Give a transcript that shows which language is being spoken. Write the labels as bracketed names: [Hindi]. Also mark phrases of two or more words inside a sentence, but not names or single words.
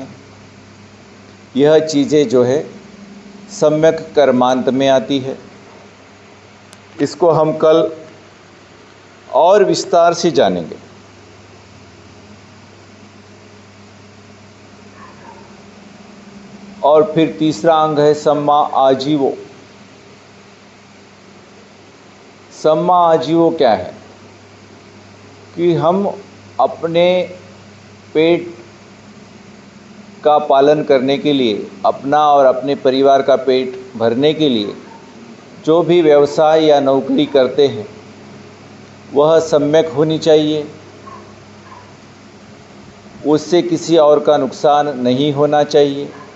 [Hindi] यह चीज़ें जो है सम्यक कर्मांत में आती है। इसको हम कल और विस्तार से जानेंगे। और फिर तीसरा अंग है [Pali] सम्मा आजीवो। सम्मा आजीवो [Hindi] क्या है कि हम अपने पेट का पालन करने के लिए, अपना और अपने परिवार का पेट भरने के लिए जो भी व्यवसाय या नौकरी करते हैं वह सम्यक होनी चाहिए, उससे किसी और का नुकसान नहीं होना चाहिए।